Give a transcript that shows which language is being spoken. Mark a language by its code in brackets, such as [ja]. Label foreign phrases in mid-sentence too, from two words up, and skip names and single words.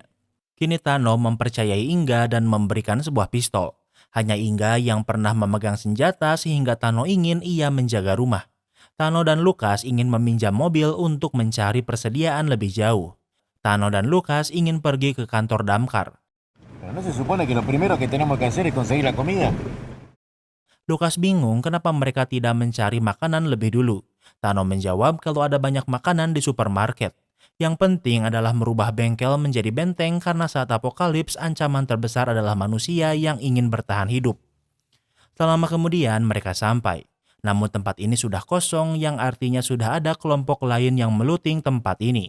[id] Kini Tano mempercayai Inga dan memberikan sebuah pistol. Hanya Inga yang pernah memegang senjata sehingga Tano ingin ia menjaga rumah. Tano dan Lukas ingin meminjam mobil untuk mencari persediaan lebih jauh. Tano dan Lukas ingin pergi ke kantor damkar. [es] Pero no se supone que lo primero que tenemos que hacer es conseguir la comida. [id] Lukas bingung kenapa mereka tidak mencari makanan lebih dulu. Tano menjawab kalau ada banyak makanan di supermarket. Yang penting adalah merubah bengkel menjadi benteng karena saat apokalips ancaman terbesar adalah manusia yang ingin bertahan hidup. Tak lama kemudian mereka sampai. Namun tempat ini sudah kosong yang artinya sudah ada kelompok lain yang meluting tempat ini.